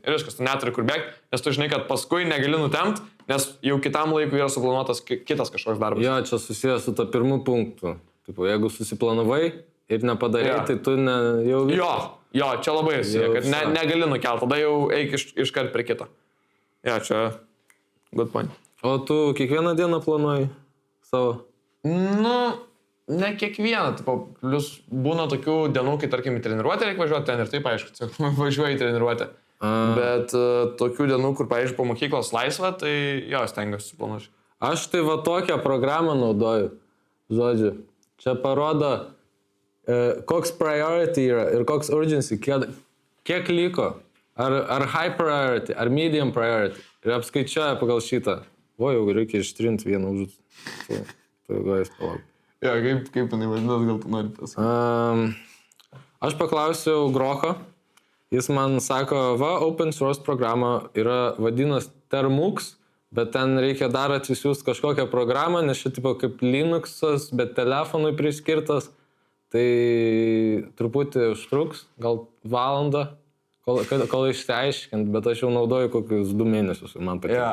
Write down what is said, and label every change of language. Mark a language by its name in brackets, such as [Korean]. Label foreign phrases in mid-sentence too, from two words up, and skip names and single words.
[Lithuanian] Ir viskas, tu neturi kur bėgti, nes tu žinai, kad paskui negali nutempt, nes jau kitam laikui yra suplanuotas kitas kažkoks darbas. Jo, čia susijęs su to pirmu punktu. Tipo, jeigu susiplanavai ir nepadarai, tai tu jau... Jo, čia labai susiję, kad negali nukelt, tada jau eik iškart prie kito. Jo, čia [English] good point. [Lithuanian] O tu kiekvieną dieną planuoji savo? Ne kiekvieną, plius būna tokių dienų, kai tarkim į treniruotę reikia važiuoti ten ir taip, aišku, važiuoji į treniruotę. Bet tokių dienų, kur, pavyzdžiui, po mokyklos laisvą, tai jo, stengiuosi suplanuoti. Aš tai tokią programą naudoju, žodžiu. Čia parodo, koks priority yra ir koks urgency, kiek liko. Ar [English] high priority, [Lithuanian] ar [English] medium priority. [Lithuanian] Ir apskaičiuoja pagal šitą. Jau reikia ištrinti vieną užduotį. Tai gais palauk. Jo, kaip jinai vadinas, gal tu nori pasakyti? Aš paklausiau Grocho. Jis man sako, [English] open source [Lithuanian] programa yra vadinas Termux, bet ten reikia dar atsisiųsti kažkokią programą, nes čia tipo kaip Linuxas, bet telefonui priskirtas. Tai truputį užtruks, gal valandą. Kol išsiaiškint, bet aš jau naudoju kokius 2 mėnesius ir man patinka.